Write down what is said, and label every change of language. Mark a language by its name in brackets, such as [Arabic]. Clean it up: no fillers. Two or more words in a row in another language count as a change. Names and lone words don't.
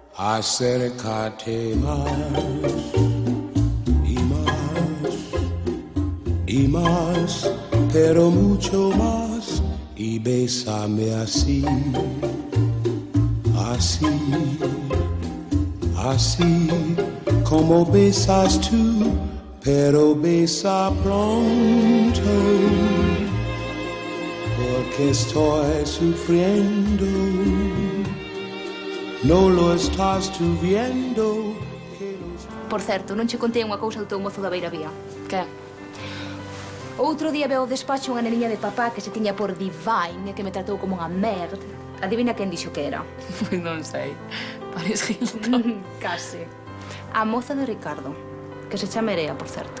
[Spanish] acércate más y más y más, pero mucho más, y bésame así, así, así como besas tú, pero besa pronto, porque estoy sufriendo. No lo estás tú viendo. [Galician] Por certo, non che contei unha cousa do teu mozo da Beiravía. Que? Outro día veo ao despacho unha neniña de papá que se tiña por divine e que me tratou como unha merda. Adivina quen dixo que era? Non sei. Paris Hilton. Case. A moza de Ricardo, que se chama Erea, por certo.